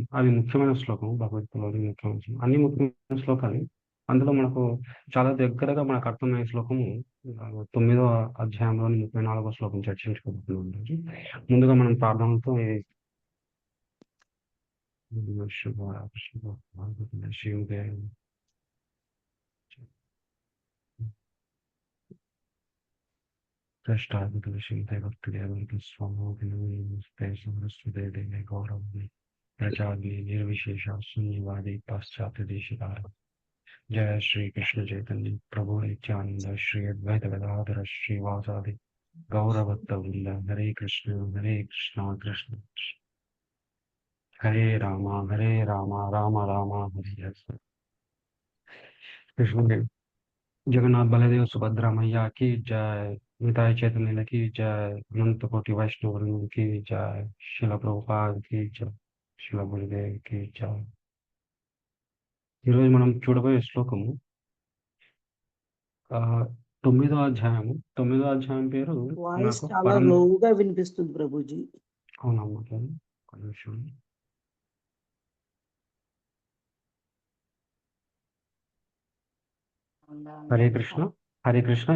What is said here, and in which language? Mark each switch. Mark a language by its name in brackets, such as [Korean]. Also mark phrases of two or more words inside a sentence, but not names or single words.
[Telugu] అది ముఖ్యమైన శ్లోకం, భగవద్గీతలోని ముఖ్యమైన శ్లోకం. అన్ని ముఖ్యమైన శ్లోకాలు, అందులో మనకు చాలా దగ్గరగా మనకు అర్థమయ్యే శ్లోకము 9వ అధ్యాయంలోని 34వ శ్లోకం చర్చించుకోబోతున్నాం ఈరోజు. ముందుగా మనం ప్రార్థనలతో శివుడే [Sanskrit] निर्विशेष शून्यवादी पाश्चात्य देशधार। जय श्री कृष्ण चैतन्य प्रभु नित्यानंद श्री अद्वैत गदाधर श्रीवासादि गौरभक्त वृंद। हरे कृष्ण कृष्ण कृष्ण हरे राम राम राम हरे हरे। [Hindi] कृष्ण जगन्नाथ बलदेव सुभद्रा मैया की जय। निताय चैतन्य की जय। अनंत कोटि वैष्णव वृंद की जय। शिला प्रभुपाद की जय। शिला गुरुदेव की जय। [Telugu] ఈరోజు మనం చూడబోయే శ్లోకము 9వ అధ్యాయము. 9వ అధ్యాయం పేరు వాయిస్ చాలా లోగా వినిపిస్తుంది ప్రభుజీ. అవునమ్మా, ఒక నిమిషం. [Sanskrit] హరే కృష్ణ హరే కృష్ణ.